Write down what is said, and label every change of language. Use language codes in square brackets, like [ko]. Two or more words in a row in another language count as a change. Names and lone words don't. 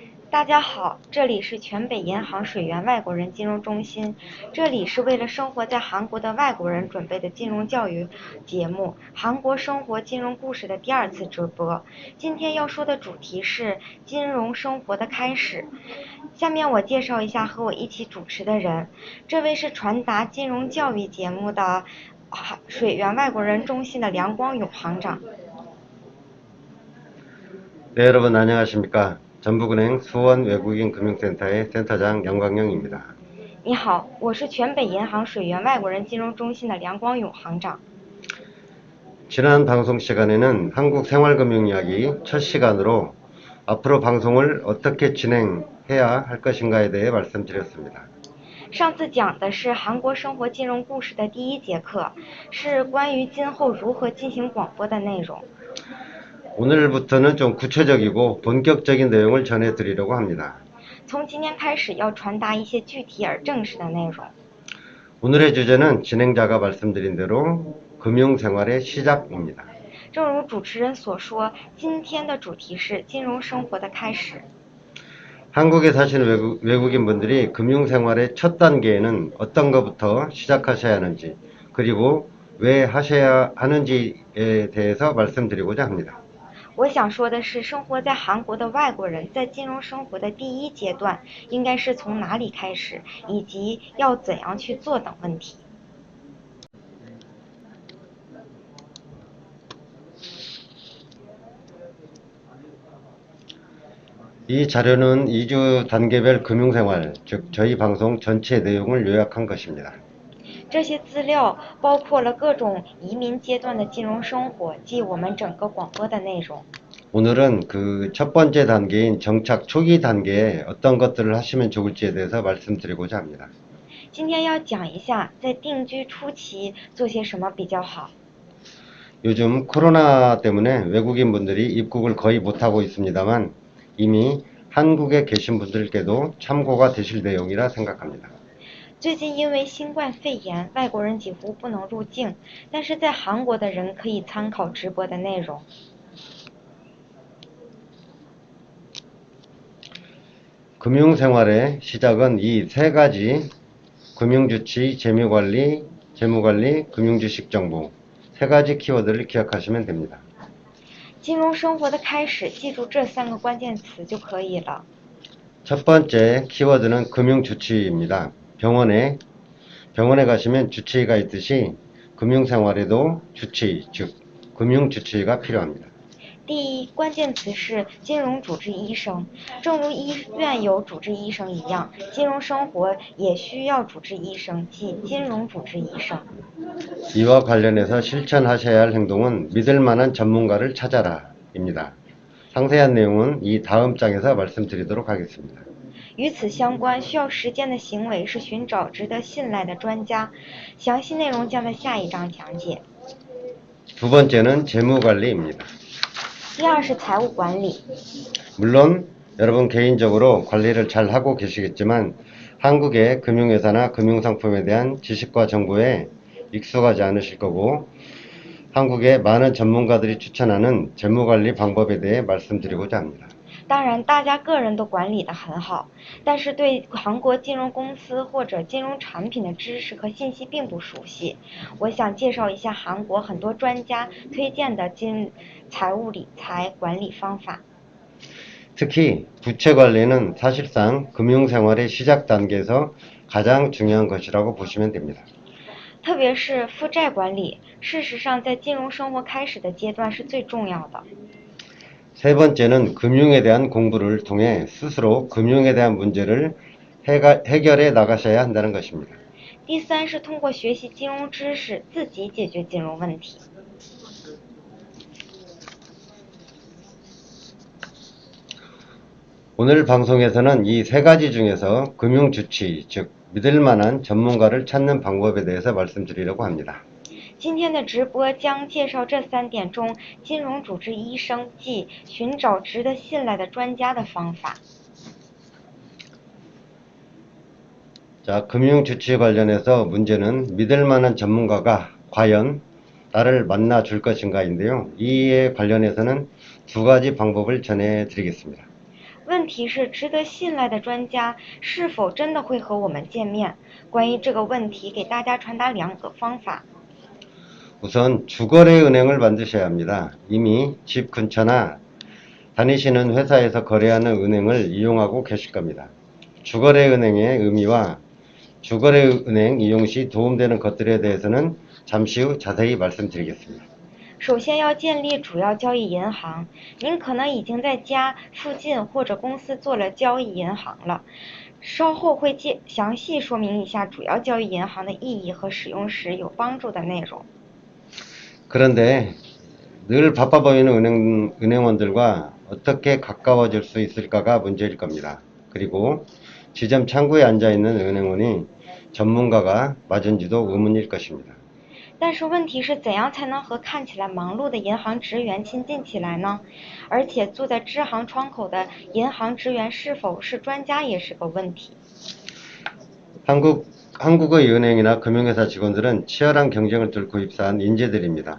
[zh] 大家好，这里是全北银行水源外国人金融中心，这里是为了生活在韩国的外国人准备的金融教育节目《韩国生活金融故事》的第2次直播。今天要说的主题是金融生活的开始。下面我介绍一下和我一起主持的人，这位是传达金融教育节目的水源外国人中心的梁光勇行长。 [ko] 네, 여러분 안녕하십니까? 전북은행 수원외국인금융센터의 센터장 양광영입니다. [zh] 你好，我是全北银行水源外国人金融中心的梁光勇行长。 [ko] 지난 방송 시간에는 한국 생활금융 이야기 첫 시간으로 앞으로 방송을 어떻게 진행해야 할 것인가에 대해 말씀드렸습니다. [zh] 上次讲的是韩国生活金融故事的第1节课，是关于今后如何进行广播的内容。 [ko] 오늘부터는 좀 구체적이고 본격적인 내용을 전해드리려고 합니다. [zh] 从今天开始要传达一些具体而正式的内容。 [ko] 오늘의 주제는 진행자가 말씀드린 대로 금융생활의 시작입니다. [zh] 正如主持人所说，今天的主题是金融生活的开始。 [ko] 한국에 사시는 외국인분들이 금융생활의 첫 단계에는 어떤 것부터 시작하셔야 하는지, 그리고 왜 하셔야 하는지에 대해서 말씀드리고자 합니다. [zh] 我想说的是，生活在韩国的外国人在金融生活的第1阶段应该是从哪里开始，以及要怎样去做等问题。 [ko] 이 자료는 2주 단계별 금융생활, 즉 저희 방송 전체 내용을 요약한 것입니다. [zh] 这些资料包括了各种移民阶段的金融生活，即我们整个广播的内容。 [ko] 오늘은 그 첫 번째 단계인 정착 초기 단계에 어떤 것들을 하시면 좋을지에 대해서 말씀드리고자 합니다. [zh] 今天要讲一下在定居初期做些什么比较好。 [ko] 요즘 코로나 때문에 외국인분들이 입국을 거의 못하고 있습니다만 이미 한국에 계신 분들께도 참고가 되실 내용이라 생각합니다. [zh] 最近因为新冠肺炎，外国人几乎不能入境，但是在韩国的人可以参考直播的内容。 [ko] 금융생활의 시작은 이 3가지 금융주치, 재무관리, 금융주식정보 3가지 키워드를 기억하시면 됩니다. [zh] 金融生活的开始，记住这3个关键词就可以了。 [ko] 첫 번째 키워드는 금융주치입니다. 병원에 가시면 주치의가 있듯이 금융생활에도 주치의, 즉 금융주치의가 필요합니다. [zh] 第1关键词是金融主治医生，正如医院有主治医生一样，金融生活也需要主治医生，即金融主治医生。 [ko] 이와 관련해서 실천하셔야 할 행동은 믿을 만한 전문가를 찾아라입니다. 상세한 내용은 이 다음 장에서 말씀드리도록 하겠습니다. [zh] 与此相关，需要实践的行为是寻找值得信赖的专家，详细内容将在下一章讲解。 [ko] 두 번째는 재무관리입니다. [zh] 第2是财务管理。 [ko] 물론 여러분 개인적으로 관리를 잘 하고 계시겠지만 한국의 금융회사나 금융상품에 대한 지식과 정보에 익숙하지 않으실 거고 한국의 많은 전문가들이 추천하는 재무관리 방법에 대해 말씀드리고자 합니다. [zh] 当然，大家个人都管理得很好，但是对韩国金融公司或者金融产品的知识和信息并不熟悉。我想介绍一下韩国很多专家推荐的财务理财管理方法。 [ko] 특히 부채 관리는 사실상 금융생활의 시작 단계에서 가장 중요한 것이라고 보시면 됩니다. [zh] 特别是负债管理，事实上在金融生活开始的阶段是最重要的。 [ko] 세 번째는 금융에 대한 공부를 통해 스스로 금융에 대한 문제를 해결해 나가셔야 한다는 것입니다. [zh] 第3是通过学习金融知识自己解决金融问题。 [ko] 오늘 방송에서는 이 3가지 중에서 금융주치, 즉 믿을 만한 전문가를 찾는 방법에 대해서 말씀드리려고 합니다. [zh] 今天的直播将介绍这3点中金融主治医生，即寻找值得信赖的专家的方法。 [ko] 자, 금융주치 관련해서 문제는 믿을 만한 전문가가 과연 나를 만나 줄 것인가인데요. 이에 관련해서는 2가지 방법을 전해 드리겠습니다. [zh] 问题是，值得信赖的专家是否真的会和我们见面？关于这个问题，给大家传达2个方法。 [ko] 우선 주거래 은행을 만드셔야 합니다. 이미 집 근처나 다니시는 회사에서 거래하는 은행을 이용하고 계실 겁니다. 주거래 은행의 의미와 주거래 은행 이용 시 도움되는 것들에 대해서는 잠시 후 자세히 말씀드리겠습니다. [zh] 首先要建立主要交易银行，您可能已经在家附近或者公司做了交易银行了。稍后会详细说明一下主要交易银行的意义和使用时有帮助的内容。 [ko] 그런데 늘 바빠 보이는 은행원들과 어떻게 가까워질 수 있을까가 문제일 겁니다. 그리고 지점 창구에 앉아있는 은행원이 전문가가 맞은지도 의문일 것입니다. [zh] 但是问题是怎样才能和看起来忙碌的银行职员亲近起来呢？而且坐在支行窗口的银行职员是否是专家也是个问题。 [ko] 한국의 은행이나 금융회사 직원들은 치열한 경쟁을 뚫고 입사한 인재들입니다.